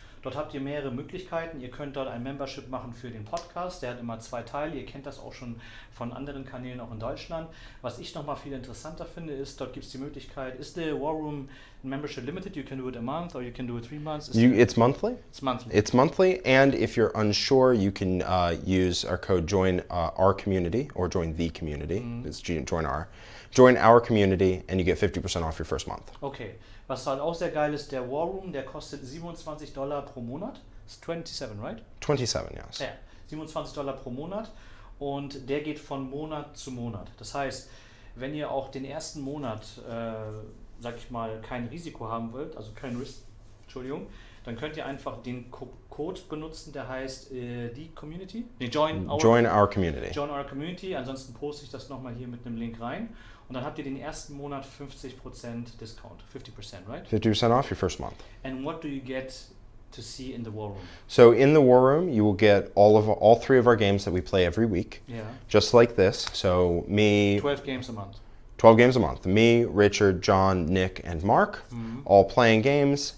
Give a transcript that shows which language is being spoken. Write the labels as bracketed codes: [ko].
[de] Dort habt ihr mehrere Möglichkeiten. Ihr könnt dort ein Membership machen für den Podcast. Der hat immer 2 Teile. Ihr kennt das auch schon von anderen Kanälen, auch in Deutschland. Was ich nochmal viel interessanter finde, ist, dort gibt es die Möglichkeit, ist [en] the Warroom membership limited? You can do it a month or you can do it 3 months. It's monthly? It's monthly. It's monthly, and if you're unsure, you can use our code join our community or join the community. It's join our community, and you get 50% off your first month. Okay. [de] Was halt auch sehr geil ist, der Warroom, der kostet $27 pro Monat. Ist 27, right? [en] 27, yes. [de] Ja, $27 pro Monat und der geht von Monat zu Monat. Das heißt, wenn ihr auch den ersten Monat, sag ich mal, kein Risiko haben wollt, also kein Risk, Entschuldigung, dann könnt ihr einfach den Code benutzen, der heißt die Community. Nee, Join Our Community. Join Our Community. Ansonsten poste ich das nochmal hier mit einem Link rein. Und dann habt ihr den ersten Monat 50% Discount. [en] 50%, right? 50% off your first month. And what do you get to see in the Warroom? So in the Warroom, you will get all 3 of our games that we play every week. Yeah. Just like this. So me... 12 games a month. 12 games a month. Me, Richard, John, Nick, and Mark, all playing games.